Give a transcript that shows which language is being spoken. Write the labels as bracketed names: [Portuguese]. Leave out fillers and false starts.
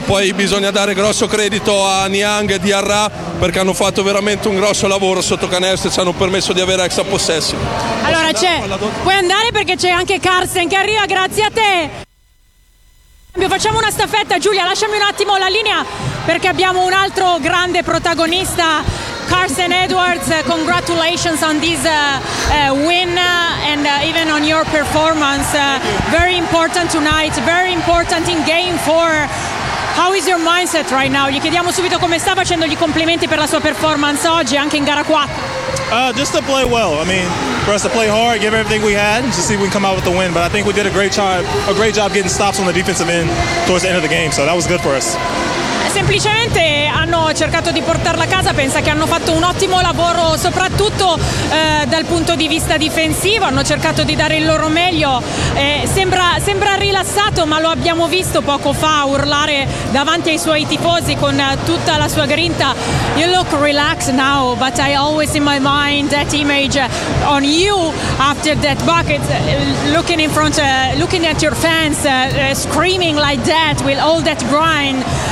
[Italian] Poi bisogna dare grosso credito a Niang e Diarra, perché hanno fatto veramente un grosso lavoro sotto canestro e ci hanno permesso di avere extra possessi. Allora c'è, puoi andare perché c'è anche Carson che arriva, grazie a te. Facciamo una staffetta, Giulia, lasciami un attimo la linea perché abbiamo un altro grande protagonista, Carson Edwards. [English] Congratulations on this win and even on your performance. Very important tonight, very important in game 4. How is your mindset right now? [Italian] Gli chiediamo subito come sta, facendogli complimenti per la sua performance oggi anche in gara 4. [English] Just to play well. I mean, for us to play hard, give everything we had, to see if we can come out with the win. But I think we did a great job getting stops on the defensive end towards the end of the game. So that was good for us. [Italian] Semplicemente hanno cercato di portarla a casa, pensa che hanno fatto un ottimo lavoro, soprattutto dal punto di vista difensivo, hanno cercato di dare il loro meglio. Sembra rilassato, ma lo abbiamo visto poco fa urlare davanti ai suoi tifosi con tutta la sua grinta. [English] You look relaxed now, but I always in my mind that image on you after that bucket, looking in front, looking at your fans screaming like that with all that grind.